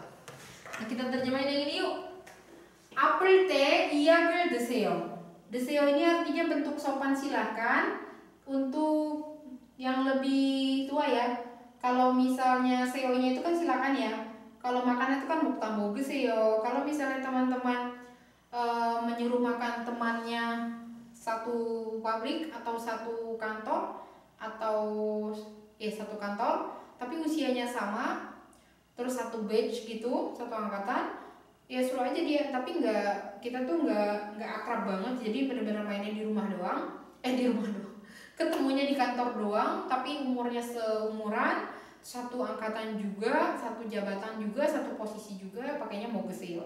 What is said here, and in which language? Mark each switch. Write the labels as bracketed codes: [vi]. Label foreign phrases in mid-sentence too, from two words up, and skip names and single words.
[id] Nah, kita terjemahin yang ini yuk. [ko] 아플 때 이약을 드세요. [id] 드세요 ini artinya bentuk sopan silahkan untuk yang lebih tua ya. Kalau misalnya seonya itu kan silakan ya. Kalau makanan itu kan [ko] 먹다 먹으세요. [id] kalau misalnya teman-teman menyuruh makan temannya satu pabrik atau satu kantor, atau satu kantor tapi usianya sama, terus satu batch gitu, satu angkatan, ya suruh aja dia, tapi kita tuh nggak akrab banget, jadi benar-benar mainnya di rumah doang, ketemunya di kantor doang, tapi umurnya seumuran, satu angkatan juga, satu jabatan juga, satu posisi juga, pakainya 먹으세요.